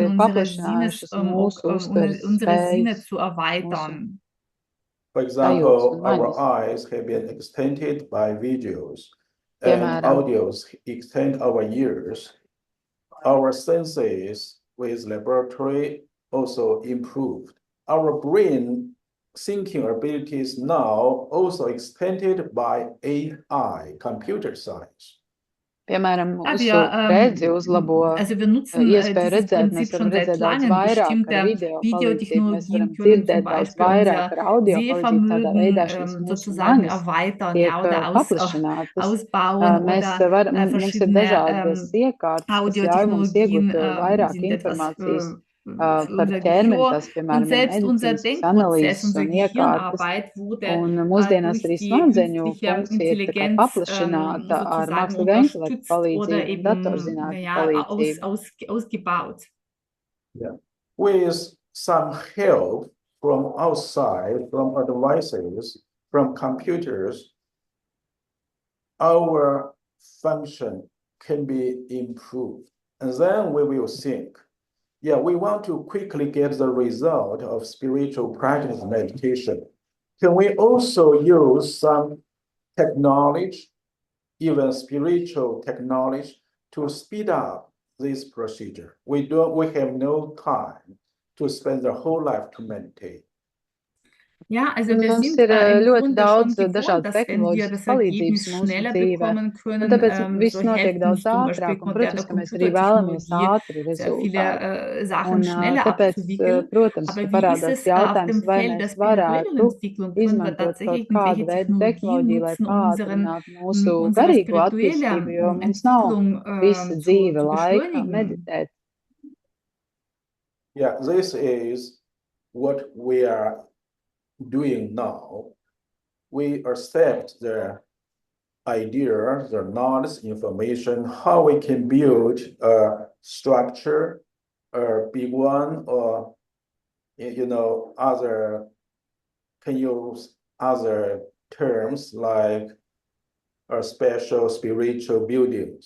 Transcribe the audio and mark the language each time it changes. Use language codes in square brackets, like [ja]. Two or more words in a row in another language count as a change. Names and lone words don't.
[lv] ir [de] unsere [lv] paplašinājušas mūsu uztveres [de] unsere Sinne [lv] spējas, [de] zu erweitern. [en] For [lv] sajūtas [en] example, [lv] un [en] our [lv] maņas. [en] eyes have been extended by videos, and [lv] Piemēram, [en] audios extend our ears. Our senses with laboratory also improved. Our brain thinking abilities now also extended by AI, computer science. [lv] piemēram, [de] Ja, [lv] mūsu redzi uzlabo [de] also wir nutzen [lv] iespēju [de] dieses [lv] redzēt, mēs [de] Prinzip [lv] varam [de] schon seit [lv] redzēt daudz [de] langem. [lv] vairāk ar [de] Bestimmte [lv] video palīdzību, mēs varam [de] Videotechnologien können zum [lv] dzirdēt daudz [de] Beispiel [lv] vairāk [de] unser [lv] ar audio palīdzību, tādā veidā šīs [de] Sehvermögen [lv] mūsu [de] sozusagen [lv] maņas [de] erweitern, [lv] tiek [de] ja, oder [lv] paplašinātas. [de] ausbauen [lv] Mēs [de] oder [lv] mums ir [de] verschiedene [lv] dažādas iekārtas, kas ļauj mums [de] Audiotechnologien [lv] iegūt vairāk [de] sind etwas [lv] informācijas [de] für [lv] par [de] unser [lv] ķermeni, [de] Gehör. [lv] tās, [de] Und [lv] piemēram, ir [de] selbst unser [lv] medicīniskas [de] Denkprozess, [lv] analīzes [de] unsere [lv] un iekārtas. [de] Gehirnarbeit wurde [lv] Un mūsdienās [de] durch [lv] arī [de] die [lv] smadzeņu [de] künstliche [lv] funkcija ir tā kā [de] Intelligenz [lv] paplašināta ar [de] sozusagen [lv] mākslīgā intelekta [de] unterstützt oder [lv] palīdzību un [de] eben [lv] datorzinātņu palīdzību. [de] ausgebaut. [en] Yeah. With some help from outside, from advices, from computers, our function can be improved. And then we will think, yeah, we want to quickly get the result of spiritual practice meditation. Can we also use some technology, even spiritual technology, to speed up this procedure? We have no time to spend the whole life to meditate. [de] Ja, also wir [lv] Mums [de] sind [lv] ir [de] im [lv] ļoti [de] Grunde [lv] daudz [de] schon gewohnt, [lv] dažādas [de] dass wenn wir [lv] tehnoloģiskas [de] das [lv] palīdzības [de] Ergebnis [lv] mūsu [de] schneller [lv] dzīvē. [de] bekommen [lv] Un [de] können, [lv] tāpēc viss [de] so [lv] notiek [de] helfen [lv] daudz [de] uns zum Beispiel [lv] ātrāk, un, [de] moderne [lv] protams, ka mēs arī vēlamies [de] Computertechnologie, [lv] ātru [de] sehr viele [lv] rezultātu. [de] Sachen [lv] Un [de] schneller [lv] tāpēc, [de] abzuwickeln. [lv] protams, [de] Aber [lv] ka [de] wie ist [lv] parādās [de] es auf [lv] jautājums, [de] dem [lv] vai [de] Feld der [lv] mēs [de] spirituellen [lv] varētu [de] Entwicklung? Können wir [lv] izmantot kaut [de] tatsächlich [lv] kādu [de] irgendwelche [lv] veidu [de] Technologien [lv] tehnoloģiju, lai [de] nutzen, [lv] pātrinātu mūsu [de] unsere [lv] garīgo [de] spirituelle [lv] attīstību, jo mums nav [de] Entwicklung [lv] visa dzīve [de] zu [lv] laika [de] beschleunigen? [en] Yeah, this is what we are doing now. We accept the idea, the knowledge, information, how we can build a structure, a big one, or can use other terms like special spiritual buildings.